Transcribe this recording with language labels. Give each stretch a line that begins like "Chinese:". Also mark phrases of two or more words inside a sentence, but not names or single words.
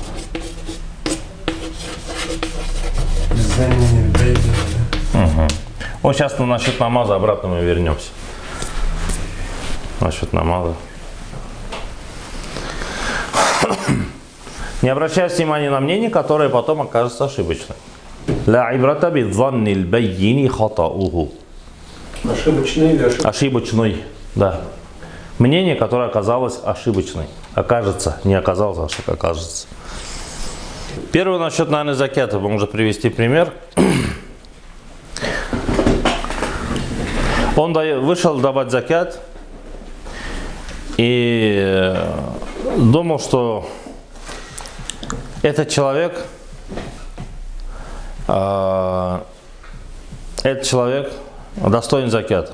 Russian: Угу. Вот сейчас насчет намаза обратно мы вернемся. Насчет намаза. Не обращайте внимания на мнение, которое потом окажется ошибочным.
Arabic: لا عبرة بالظن البين خطأه.
Russian: Ошибочный или ошибочный? Ошибочный, да. Мнение, которое оказалось ошибочной. Окажется, не оказалось, а что окажется. Первый насчет, наверное, закята. Мы можем привести пример. Он вышел давать закят и думал, что этот человек достоин закят.